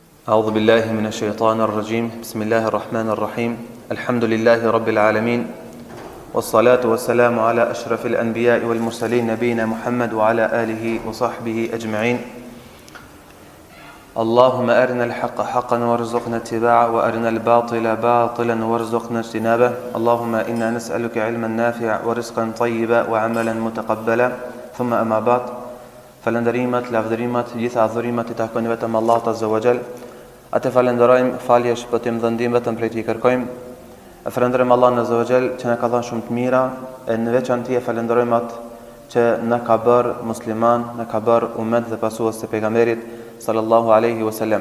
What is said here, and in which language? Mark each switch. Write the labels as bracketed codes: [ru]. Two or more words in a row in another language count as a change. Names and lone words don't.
[ar] أعوذ بالله من الشيطان الرجيم بسم الله الرحمن الرحيم الحمد لله رب العالمين والصلاة والسلام على أشرف الأنبياء والمرسلين نبينا محمد وعلى آله وصحبه أجمعين اللهم أرنا الحق حقا وارزقنا اتباعه وأرنا الباطل باطلا وارزقنا اجتنابه اللهم إنا نسألك علما نافعا ورزقا طيبا وعملا متقبلا ثم أما بعد [sq] falënderimet, lavdërimet, gjitha adhurimet I takojnë vetëm Allahut [ar] Azza wa Jall. [sq] Atë falenderojmë, falje, shpëtim dhe ndihmë vetëm prej Tij kërkojmë. E falenderojmë Allahun [ar] عز وجل [sq] që na ka dhënë shumë të mira, e në veçantë e falenderojmë atë që na ka bërë musliman, na ka bërë ummet dhe pasues të pejgamberit [ar] صلى الله عليه وسلم.